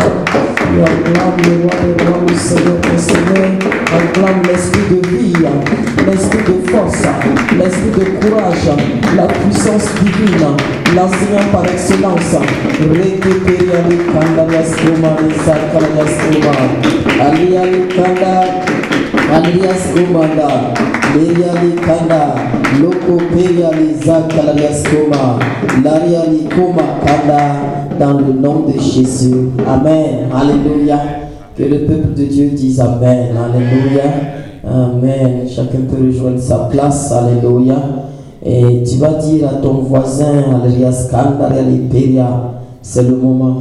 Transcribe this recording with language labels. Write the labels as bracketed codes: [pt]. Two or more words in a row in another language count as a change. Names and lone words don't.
[fr] Et acclame le roi des rois, le Seigneur des seigneurs. Acclame l'esprit de vie, l'esprit de force, l'esprit de courage, la puissance divine, l'enseignant par excellence. Récupérer les Kandariaskoma, les Sarkariaskoma, Alialikanda, Aliaskomanda, Merialikanda, Loko Perializa Kalariaskoma, Larialikoma Kanda, dans le nom de Jésus. Amen. Alléluia. Que le peuple de Dieu dise Amen. Alléluia. Amen. Chacun peut rejoindre sa place. Alléluia. Et tu vas dire à ton voisin, Alléluia, Skandaria Liperia, c'est le moment.